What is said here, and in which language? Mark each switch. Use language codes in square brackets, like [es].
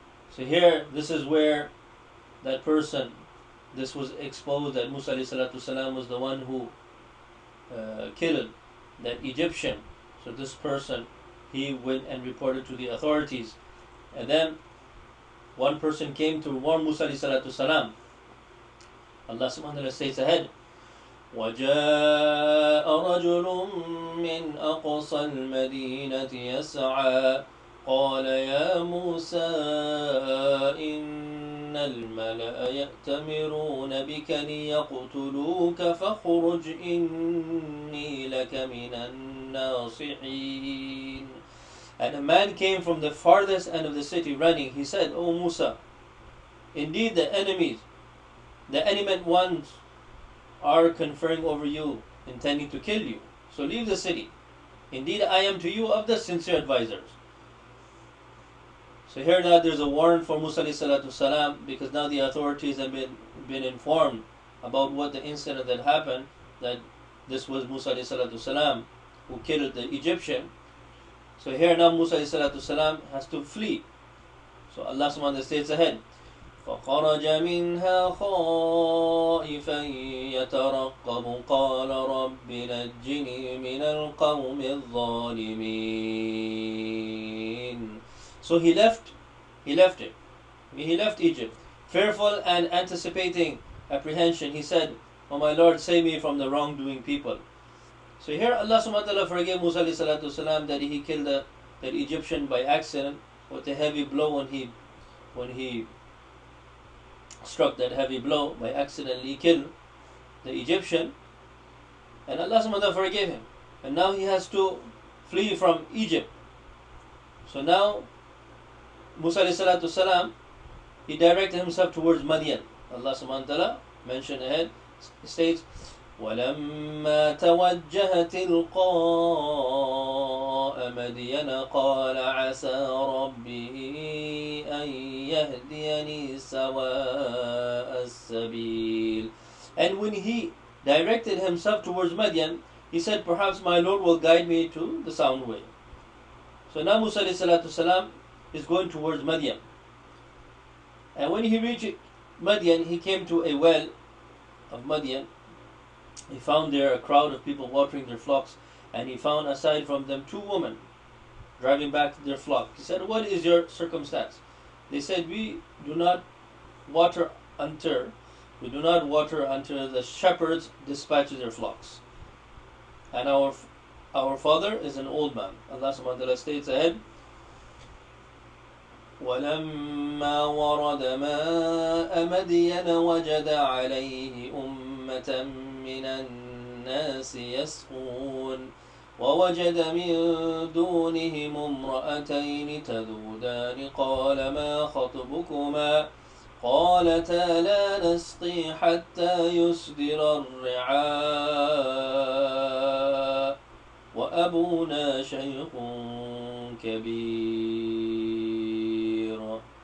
[en] So here, this is where that person, this was exposed that Musa ﷺ was the one who killed that Egyptian. So this person, he went and reported to the authorities. And then one person came to warn Musa ﷺ. Allah subhanahu wa ta'ala states ahead, [ar] وَجَاءَ رَجُلٌ مِّنْ أَقْصَى الْمَدِينَةِ يَسْعَى قال يا موسى إن الملأ يأتمرون بك ليقتلوك فاخرج إني لك من الناصحين. [en] And a man came from the farthest end of the city running. He said, "O Musa, indeed the enemy ones are conferring over you, intending to kill you. So leave the city. Indeed I am to you of the sincere advisors." So here now there's a warrant for Musa ﷺ, because now the authorities have been informed about what the incident that happened, that this was Musa ﷺ who killed the Egyptian. So here now Musa ﷺ has to flee. So Allah subhanahu wa ta'ala states ahead, [ar] فخرج منها خائفا يترقب قال رب نجني من القوم الظالمين. [en] So he left Egypt, fearful and anticipating apprehension. He said, "O my Lord, save me from the wrongdoing people." So here Allah subhanahu wa ta'ala forgave Musa ﷺ that he killed that Egyptian by accident with a heavy blow. When he struck that heavy blow, by accident he killed the Egyptian, and Allah subhanahu wa ta'ala forgave him. And now he has to flee from Egypt. So now Musa ﷺ, he directed himself towards Madian. Allah subhanahu wa ta'ala mentioned ahead, states, [ar] وَلَمَّا تَوَجَّهَ تِلْقَاءَ مَدْيَنَ قَالَ عَسَى رَبِّي أَن يَهْدِيَنِي سَوَاءَ السَّبِيلِ. [en] And when he directed himself towards Madian, he said, "Perhaps my Lord will guide me to the sound way." So now Musa ﷺ is going towards Madian. And when he reached Madian, he came to a well of Madian. He found there a crowd of people watering their flocks, and he found aside from them two women driving back their flock. He said, "What is your circumstance?" They said, "We do not water until the shepherds dispatch their flocks. And our father is an old man." Allah subhanahu wa ta'ala states ahead, [ar] وَلَمَّا وَرَدَ مَاءَ مَدْيَنَ وَجَدَ عَلَيْهِ أُمَّةً مِّنَ النَّاسِ يَسْقُونَ وَوَجَدَ مِن دُونِهِمُ امْرَأَتَيْنِ تَذُودَانِ قَالَ مَا خَطْبُكُمَا قالتا لا نسقي حتى يصدر الرعاء وأبونا شيخ كبير.